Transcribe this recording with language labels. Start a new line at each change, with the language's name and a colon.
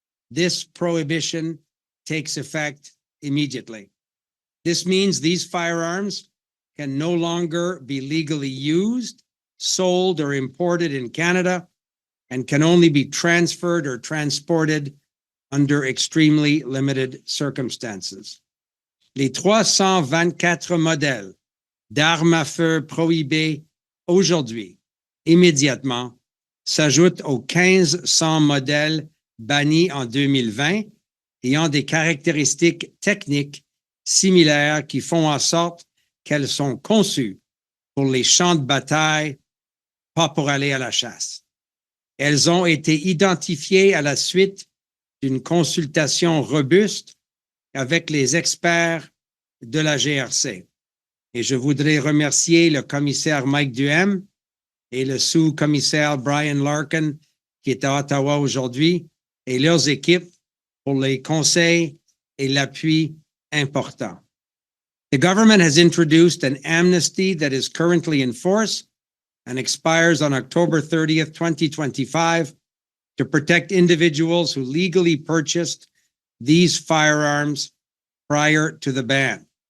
English: This prohibition takes effect immediately. This means these firearms can no longer be legally used, sold, or imported in Canada and can only be transferred or transported under extremely limited circumstances.
French: Les 324 modèles d'armes à feu prohibées aujourd'hui, immédiatement, s'ajoutent aux 1500 modèles bannis en 2020 ayant des caractéristiques techniques similaires qui font en sorte qu'elles sont conçues pour les champs de bataille, pas pour aller à la chasse. Elles ont été identifiées à la suite d'une consultation robuste avec les experts de la GRC. Et je voudrais remercier le commissaire Mike Duhem et le sous-commissaire Brian Larkin qui est à Ottawa aujourd'hui et leurs équipes pour les conseils et l'appui important.
English: The government has introduced an amnesty that is currently in force and expires on October 30th, 2025 to protect individuals who legally purchased these firearms prior to the ban.